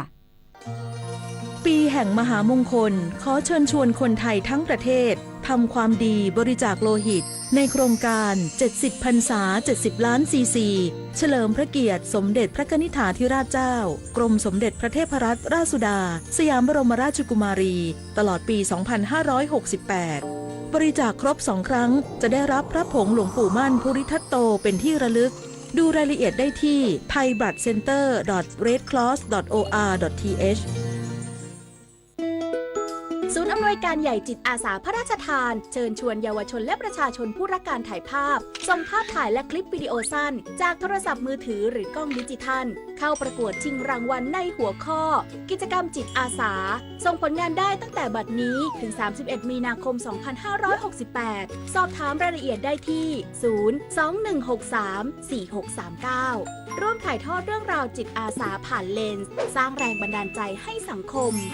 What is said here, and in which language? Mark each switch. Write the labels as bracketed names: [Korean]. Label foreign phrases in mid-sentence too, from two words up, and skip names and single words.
[Thai] ปีแห่งมหามงคลขอเชิญชวนคนไทยทั้งประเทศทำความดีบริจาคโลหิตในโครงการ70พรรษา70ล้านซีซีเฉลิมพระเกียรติสมเด็จพระกนิษฐาธิราชเจ้ากรมสมเด็จพระเทพรัตนราชสุดาสยามบรมราชกุมารีตลอดปี 2568 บริจาคครบ2 ครั้งจะได้รับพระผงหลวงปู่มั่นภูริทัตโตเป็นที่ระลึกดูรายละเอียดได้ที่ thaibloodcenter.redcross.or.th ศูนย์อ อำนวยการใหญ่จิตอาสาพระราชทานเชิญชวนเยาวชนและประชาชนผู้รักการถ่ายภาพส่งภาพถ่ายและคลิปวิดีโอสั้นจากโทรศัพท์มือถือหรือกล้องดิจิทัลเข้าประกวดชิงรางวัลในหัวข้อกิจกรรมจิตอาสาส่งผลงานได้ตั้งแต่บัดนี้ถึง31มีนาคม2568สอบถามรายละเอียดได้ที่021634639ร่วมถ่ายทอดเรื่องราวจิตอาสาผ่านเลนส์สร้างแรงบันดาลใจให้สังคม